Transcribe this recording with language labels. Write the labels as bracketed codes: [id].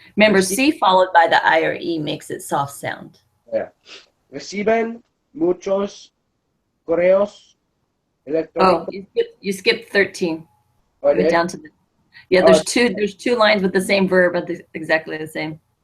[en] Remember, C followed by the I or E makes it soft sound. Yeah. [es] Reciben muchos correos electrónicos. [en] Oh, you skipped 13. Oh, Go down to the. Yeah, there's two lines with the same verb, but exactly the same.